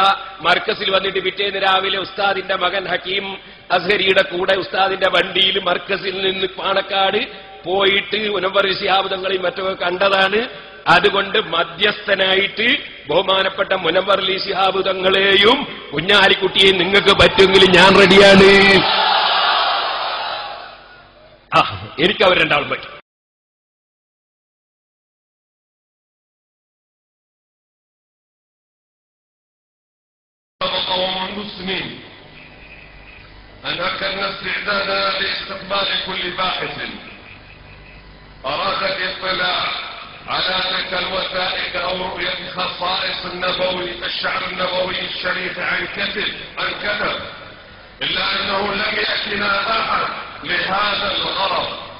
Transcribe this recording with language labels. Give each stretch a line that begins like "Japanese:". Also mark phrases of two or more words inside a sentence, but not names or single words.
Malayalam: മർക്കസിൽ വന്നിട്ട് പിറ്റേന്ന് രാവിലെ ഉസ്താദിന്റെ മകൻ ഹക്കീം അസ്ഹരിയുടെ കൂടെ ഉസ്താദിന്റെ വണ്ടിയിൽ മർക്കസിൽ നിന്ന് പാണക്കാട് പോയിട്ട് മുനവ്വർ ശിഹാബ് തങ്ങളെയും മറ്റൊക്കെ കണ്ടതാണ്. അതുകൊണ്ട് മധ്യസ്ഥനായിട്ട് ബഹുമാനപ്പെട്ട മുനവ്വർ അലി ശിഹാബ് തങ്ങളെയും കുഞ്ഞാലിക്കുട്ടിയെയും നിങ്ങൾക്ക് പറ്റുമെങ്കിൽ ഞാൻ റെഡിയാണ്. എനിക്ക് അവർ രണ്ടാളും പറ്റും.
Arabic: المسلمين أن أكدنا استعدادنا لاستقبال كل باحث أراد الاطلاع على تلك الوثائق أو رؤية خصائص النبوي الشعر النبوي الشريف عن كتب إلا أنه لم يأتنا أحد لهذا الغرض.